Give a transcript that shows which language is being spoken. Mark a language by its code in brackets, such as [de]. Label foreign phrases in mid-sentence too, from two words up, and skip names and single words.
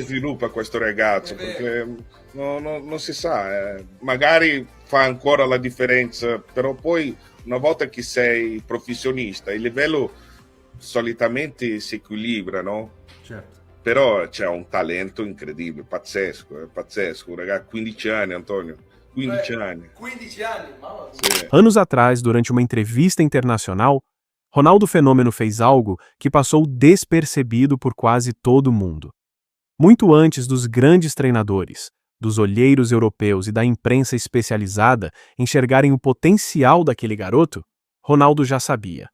[it] sviluppa questo ragazzo, perché non si sa, magari fa ancora la differenza, però poi una volta che sei professionista, il livello solitamente si equilibra, no? Certo. Però c'è un talento incredibile, pazzesco, un ragazzo, 15 anni, Antonio, 15 anni. 15 anni, mamma mia. Sì. [pt] Anos atrás, durante uma entrevista internacional, Ronaldo Fenômeno fez algo que passou despercebido por quase todo mundo. Muito antes dos grandes treinadores, dos olheiros europeus e da imprensa especializada enxergarem o potencial daquele garoto, Ronaldo já sabia.